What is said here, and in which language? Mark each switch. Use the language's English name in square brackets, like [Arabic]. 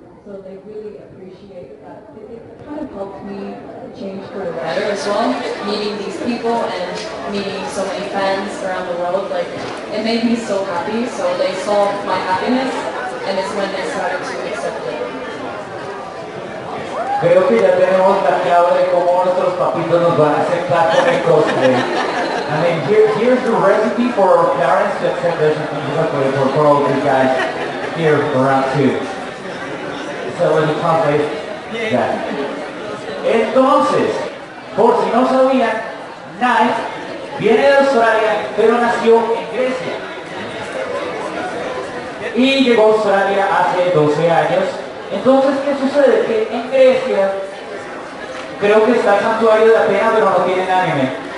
[English] So they really appreciate that. It kind of helped me change for the better as well. Meeting these people and meeting so many fans around the world, like it made me so happy. So they saw my happiness, and it's when they started to accept it. [Spanish] Creo que ya tenemos la clave de cómo nuestros papitos nos van a aceptar con el cosplay. [English] I mean, here's the recipe for our parents to accept their cosplay for all of you guys here around too. So let me translate that. [Spanish] Entonces, por si no sabían, Knite viene de Australia, pero nació en Grecia. Y llegó a Australia hace 12 años. Entonces, ¿qué sucede? Que en Grecia, creo que está el santuario de Atenas, pero no tienen anime.